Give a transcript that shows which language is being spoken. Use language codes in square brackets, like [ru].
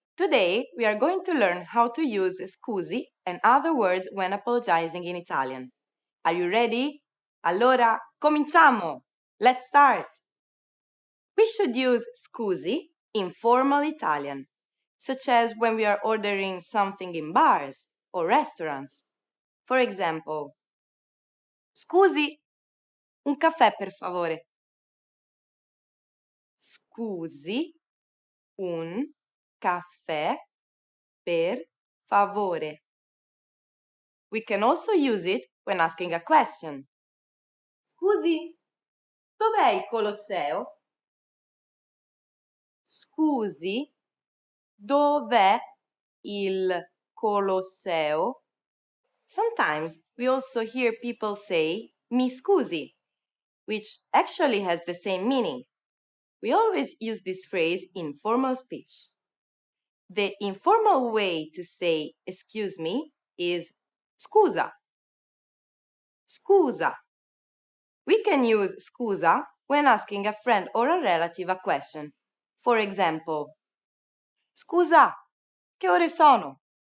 [en] Today, we are going to learn how to use scusi and other words when apologizing in Italian. Are you ready? [it] Allora, cominciamo! [en] Let's start! We should use scusi in formal Italian, such as when we are ordering something in bars or restaurants. For example, [it] scusi, un caffè per favore. Scusi, un caffè per favore. [en] We can also use it when asking a question. [it] Scusi, dov'è il Colosseo? Scusi, dov'è il Colosseo? [en] Sometimes we also hear people say mi scusi, which actually has the same meaning. We always use this phrase in formal speech. The informal way to say excuse me is scusa. Scusa. We can use scusa when asking a friend or a relative a question. For example, [it] scusa, che ore sono?